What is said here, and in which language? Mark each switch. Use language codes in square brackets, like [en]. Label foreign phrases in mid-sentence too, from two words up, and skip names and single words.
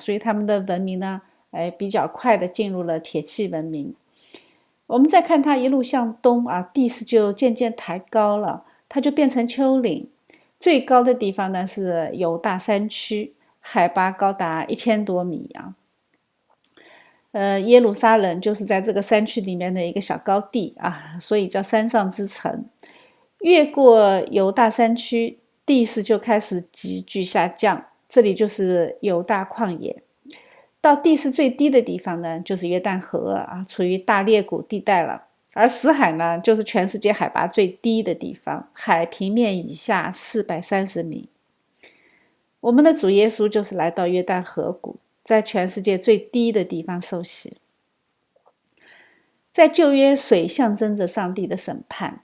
[zh] 所以他們的文明呢，比較快的進入了鐵器文明。我們再看它一路向東啊，地勢就漸漸抬高了，它就变成丘陵。最高的地方呢是猶大山區，海拔高達1000多米啊。耶路撒冷就是在這個山區裡面的一個小高地啊，所以叫山上之城。越過猶大山區，地勢就開始急劇下降，這裡就是猶大曠野。到地勢最低的地方呢，就是約旦河啊，處於大裂谷地帶了。而死海呢，就是全世界海拔最低的地方，海平面以下430米。我們的主耶穌就是來到約旦河谷，在全世界最低的地方受洗。在舊約，水象徵着上帝的審判。